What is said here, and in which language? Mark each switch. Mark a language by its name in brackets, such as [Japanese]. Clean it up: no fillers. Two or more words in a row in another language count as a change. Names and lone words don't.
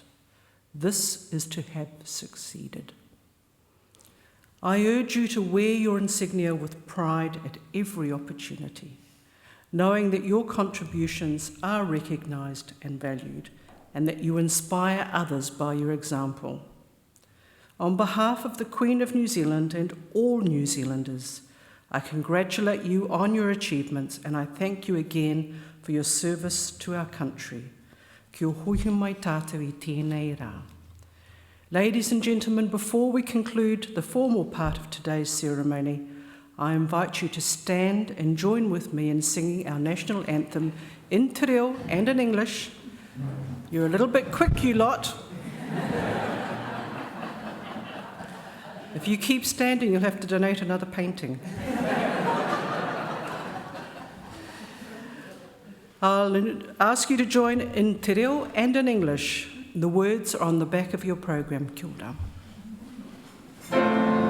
[English] This is to have succeeded. I urge you to wear your insignia with pride at every opportunity, knowing that your contributions are recognised and valued, and that you inspire others by your example. On behalf of the Queen of New Zealand and all New Zealanders, I congratulate you on your achievements, and I thank you again for your service to our country. [Māori] Kia hui mai tātou I tēnei rā. [English] Ladies and gentlemen, before we conclude the formal part of today's ceremony, I invite you to stand and join with me in singing our national anthem in [Māori] te reo [English] and in English. You're a little bit quick, you lot. If you keep standing, you'll have to donate another painting. I'll ask you to join in [Māori] te reo [English] and in English. The words are on the back of your program. [Māori] Kia ora.